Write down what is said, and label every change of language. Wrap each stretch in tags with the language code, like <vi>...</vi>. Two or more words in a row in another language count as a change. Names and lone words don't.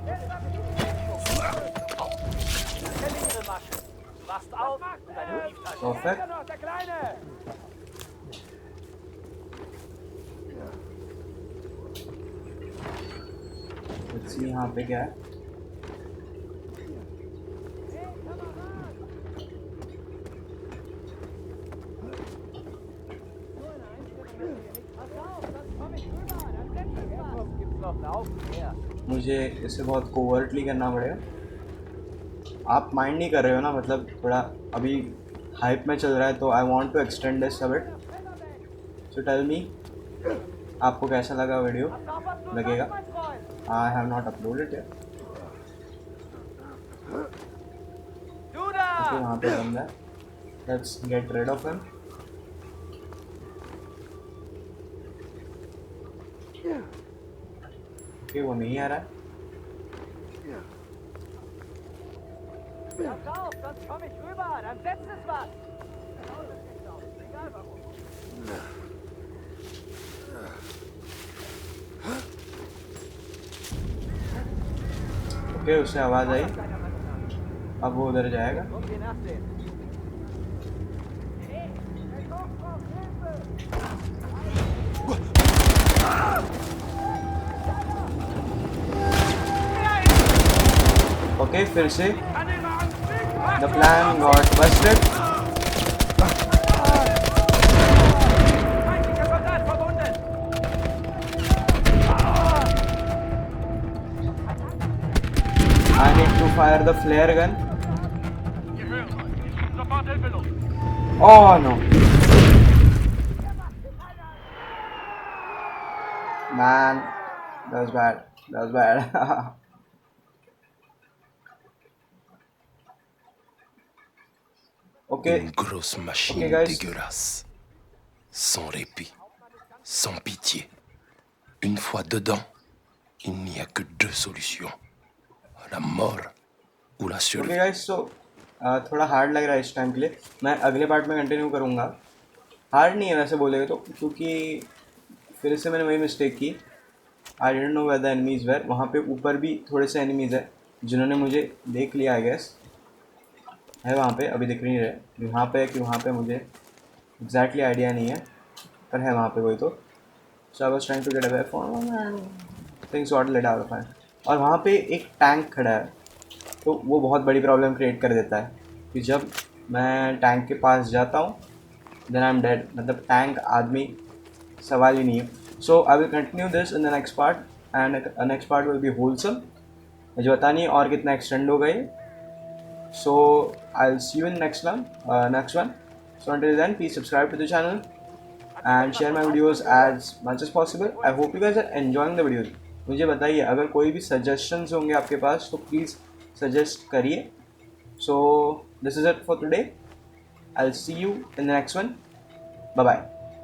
<de>Stell ihre Masche. Du wachst auf und deine Brieftasche. Perfect. Der Kleine!</de> <en>Let's see</en> <hi>यहाँ पे क्या है.</hi> <de>Gibt's noch einen Haufen mehr.</de> <hi>मुझे इसे बहुत कोवर्टली करना पड़ेगा. आप माइंड नहीं कर रहे हो ना, मतलब थोड़ा अभी हाइप में चल रहा है तो</hi> <en>I want to extend this a bit. So tell me,</en> <hi>आपको कैसा लगा वीडियो? लगेगा?</hi> <en>I have not uploaded it.</en> <de>Du da!</de> <hi>ओके, वहाँ पे बंदा है.</hi> <en>Let's get rid of him.</en> <hi>ओके, वो नहीं आ रहा है.</hi> <de>Pass auf, sonst komm ich rüber. Dann setzt es was. Egal warum.</de> <hi>ओके उससे आवाज़ आई, अब वो उधर जाएगा।</hi> <de>Komm, geh nach dem.</de> <en>ओके</en> <hi>फिर से</hi> <en>the plan got busted.</en> <de>Feindlicher Soldat verwundet!</de> <en>I need to fire the flare gun.</en> <de>Wir hören euch. Wir schicken sofort Hilfe los.</de> <en>Oh no man, that was bad, that was bad. Okay,</en> <fr>Une grosse machine</fr> <en>Okay, guys.</en> <fr>dégueulasse. Sans répit, sans pitié. Une fois dedans, il n'y a que deux solutions. La mort ou la</fr> <en>ओके</en> <fr>survie.</fr> <hi>गाइस, सो थोड़ा हार्ड लग रहा है इस टाइम के लिए। मैं अगले पार्ट में कंटिन्यू करूँगा। हार्ड नहीं है वैसे बोलेगा तो, क्योंकि फिर से मैंने वही मिस्टेक की।</hi> <en>I don't know where the enemies were.</en> <hi>वहाँ पे ऊपर भी थोड़े से एनिमीज़ है जिन्होंने मुझे देख लिया</hi> <en>I guess.</en> <hi>है वहाँ पे, अभी दिख नहीं रहे वहाँ पे कि वहाँ पे मुझे</hi> <en>exactly idea</en> <hi>नहीं है, पर है वहाँ पे कोई तो।</hi> <en>So I was trying to get away from things got let out of hand.</en> <hi>और वहाँ पे एक टैंक खड़ा है, तो वो बहुत बड़ी</hi> <en>problem create</en> <hi>कर देता है कि जब मैं टैंक के पास जाता हूँ</hi> <en>then I am dead.</en> <hi>मतलब टैंक आदमी सवाल ही नहीं है।</hi> <en>So I will continue this in the next part and next part will be wholesome.</en> <hi>मुझे पता नहीं और कितना एक्सटेंड होगा ये।</hi> <en>So I'll see you in next one. So until then, please subscribe to the channel and share my videos as much as possible. I hope you guys are enjoying the videos.</en> <hi>मुझे बताइए अगर कोई भी suggestions होंगे आपके पास तो</hi> <en>please suggest</en> <hi>करिए.</hi> <en>So this is it for today. I'll see you in the next one. Bye bye.</en>